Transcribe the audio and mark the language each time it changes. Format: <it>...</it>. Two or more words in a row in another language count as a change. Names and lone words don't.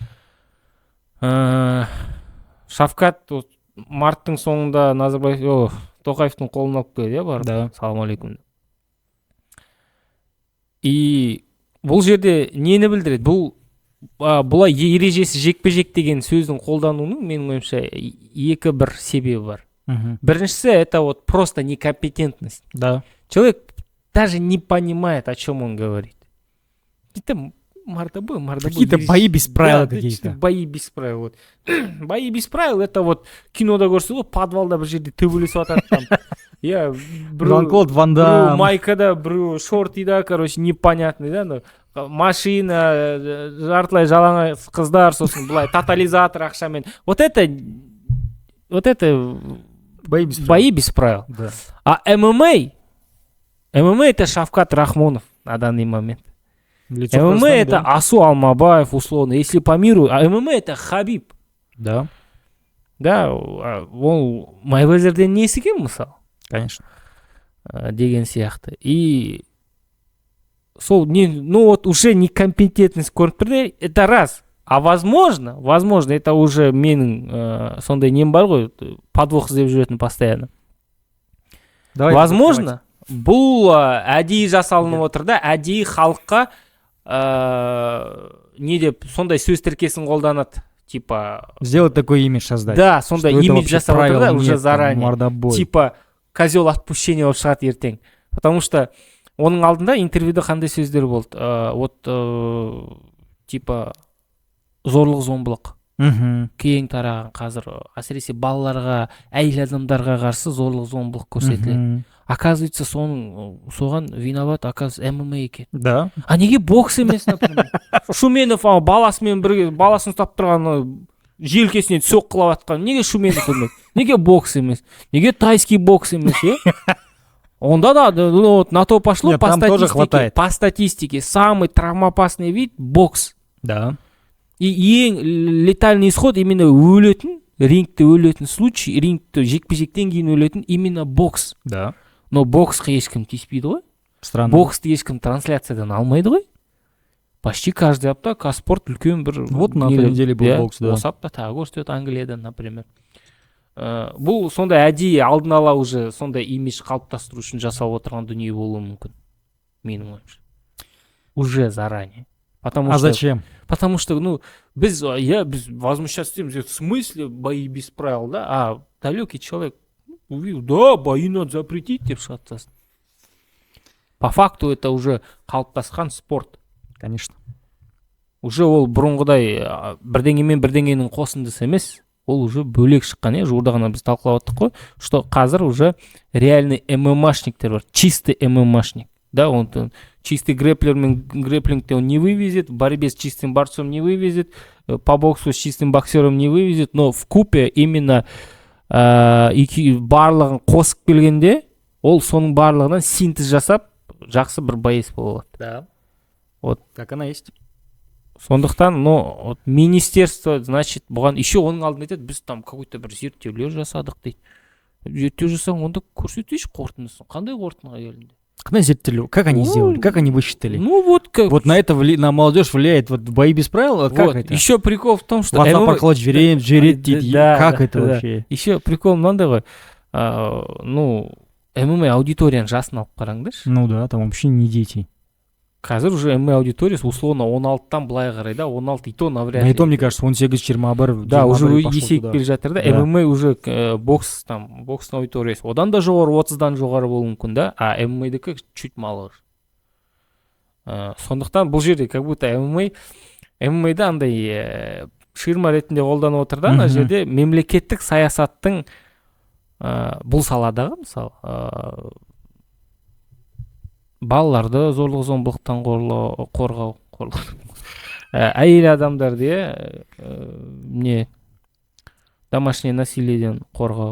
<kk>Шавкат марттың соңында Назарбаев, Тоқаевтың қолын алып келді, барып.</kk> <ru>Да.</ru> <ar>سلام عليكم.</ar> <kk>И бұл жерде нені білдіреді? Бұлай ережесі жекпе-жек деген сөздің қолдануының менің ойымша екі бір себебі бар. Біріншісі,</kk> <ru>это вот просто некомпетентность. Да. Человек даже не понимает, о чем он говорит. Какие-то мордобой. Какие-то бои без правил какие-то. Бои без правил. Вот. Бои без правил, это вот</ru> <kk>кинода көрсетеді ғой, подвалда бір жерде төбелесіп жатады там. Я Жан-Клод Ван Дам. Майкада, біреу шортида,</kk> <ru>короче, непонятный, да,</ru> <kk>машина, жартылай жалаңаш қыздар, сосын былай тотализатор ақшамен.</kk> <ru>Вот это бои без правил. Да. А ММА это Шавкат Рахмонов на данный момент. ММА это Асу Алмабаев, условно, если по миру, а ММА это Хабиб. Да.</ru> <kk>Да, ол Майвезерден несі екен, мысалы?</kk> <ru>Конечно.</ru> <kk>Деген сияқты.</kk> <ru>И сол, ну вот уже некомпетентность</ru> <kk>көрініп тұрды,</kk> <ru>это раз. А возможно, это уже</ru> <kk>менің сондай нем бар ғой, подвох іздеп жүретін постоянно. Возможно, бұл әдейі жасалынып отыр да, әдейі халыққа не деп сондай сөз тіркесін қолданады,</kk> <ru>типа сделать такой имидж создать.</ru> <kk>Да, сондай имидж жасап отыр да,</kk> <ru>уже заранее. Типа козел отпущения</ru> <kk>болып шығады ертең.</kk> <ru>Потому что</ru> <kk>оның алдында интервьюда қандай сөздер болды?</kk> <ru>Вот типа</ru> <kk>зорлық-зомбылық кең тараған қазір, әсіресе балаларға, әйел адамдарға қарсы зорлық-зомбылық көрсетіледі.</kk> <ru>Оказывается, соған виноват, оказывается, ММА екен. Да.</ru> <kk>А неге бокс емес, например? Шуменов баласымен бірге, баласын ұстап тұрған желкесіне соққылап атқан. Неге Шуменов емес? Неге бокс емес? Неге</kk> <ru>тайский бокс</ru> <kk>емес, Онда да,</kk> <ru>на то пошло. По статистике самый травмоопасный вид – бокс. Да.</ru> <kk>И ең</kk> <ru>летальный исход именно</ru> <kk>өлетін, рингте өлетін случай, рингте жекпе-жектен кейін өлетін именно бокс.</kk> <ru>Да.</ru> <kk>Но боксқа ешкім тиіспейді ғой.</kk> <ru>Странно.</ru> <kk>Боксты ешкім трансляциядан алмайды ғой.</kk> <ru>Почти каждый</ru> <kk>апта Казспорт үлкен бір...</kk> <ru>Вот на той неделе был бокс, да.</ru> <kk>Осы апта тағы көрсетеді Англиядан, например. Бұл сондай әдейі алдын ала уже сондай имидж қалыптастыру үшін жасалып отырған дүние болуы мүмкін. Менің ойымша.</kk> <ru>Уже заранее. Зачем? Потому что, біз возмущаться в смысле бои без правил, да? А далекий человек увидел, да, бои надо запретить,</ru> <kk>деп шығады.</kk> <ru>По факту это уже қалыптасқан спорт. Конечно.</ru> <kk>Уже ол бұрынғыдай бірдеңемен бірдеңенің қосындысы емес, ол уже бөлек шыққан, жуырда ғана біз талқылап отырдық қой, что қазір</kk> <ru>уже реальный</ru> <kk>ММАшниктер бар,</kk> <ru>чистый ММАшник. Да, он чистый грэплингте он не вывезет, в борьбе с чистым борцом не вывезет, по боксу с чистым боксером не вывезет, но в купе именно</ru> <kk>барлығын қосып келгенде, ол соның барлығынан синтез жасап, жақсы бір боец болады.</kk> <ru>Да. Вот. Как она есть.</ru> <kk>Сондықтан,</kk> <ru>министерство, значит,</ru> <kk>бұған еще оның алдында айтады, біз</kk> <ru>там какой-то</ru> <kk>бір зерттеулер жасадық дейді. Зерттеу жасаң, онда көрсетейші қорытындысын. Қандай қорытындыға келді? Қандай зерттеулер?</kk> <ru>Как они сделали? Как они высчитали? Вот как. Вот на это на молодежь влияет вот бои без правил? Как это? Еще прикол в том, что...</ru> <kk>WhatsApp арқылы жібереді дейді.</kk> <ru>Как это вообще? Еще прикол</ru> <kk>мынандай ғой. ММА аудиторияның жасын алып қараңдаршы.</kk> <ru>Ну да, там вообще не дети.</ru> <kk>Қазір уже ММА аудиториясы условно 16-тан былай қарай, да, 16</kk> <ru>и то навряд ли. И то, мне кажется, 18-21.</ru> <kk>Да, уже есейіп келе жатыр, да. ММА уже бокстың аудиториясы одан да жоғары, 30-дан жоғары болуы мүмкін, да, а ММА-дікі</kk> <ru>чуть малы.</ru> <kk>Сондықтан бұл жерде</kk> <ru>как будто</ru> <kk>ММА-да андай ширма ретінде қолданып отыр да, ана жерде мемлекеттік саясаттың бұл саладағы, мысалы, балаларды зорлық-зомбылықтан қорғау, әйел адамдарды</kk> <ru>домашний насилиеден</ru> <kk>қорғау.</kk>